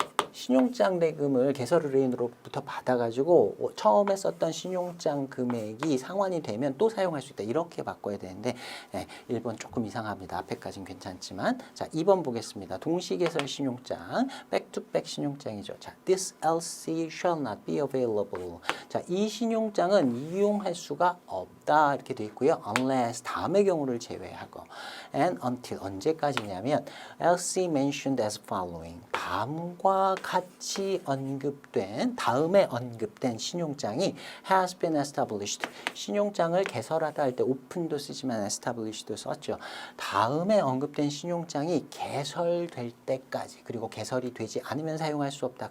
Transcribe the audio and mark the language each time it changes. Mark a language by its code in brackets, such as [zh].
[ko] 신용장 대금을 개설의뢰인으로부터 받아가지고 처음에 썼던 신용장 금액이 상환이 되면 또 사용할 수 있다. 이렇게 바꿔야 되는데 1번 조금 이상합니다. 앞에까지는 괜찮지만 자 2번 보겠습니다. 동시개설 신용장, 백투백 신용장이죠. [en] 자, this LC shall not be available. [ko] 자, 이 신용장은 이용할 수가 없다. 이렇게 돼 있고요. [en] unless [ko] 다음의 경우를 제외하고 [en] and until [ko] 언제까지냐면 [en] LC mentioned as following. [ko] 다음과 같이 언급된 다음에 언급된 신용장이 [en] has been established. [ko] 신용장을 개설하다 할 때 open도 쓰지만 established도 썼죠. 다음에 언급된 신용장이 개설될 때까지 그리고 개설이 되지 않으면 사용할 수 없다.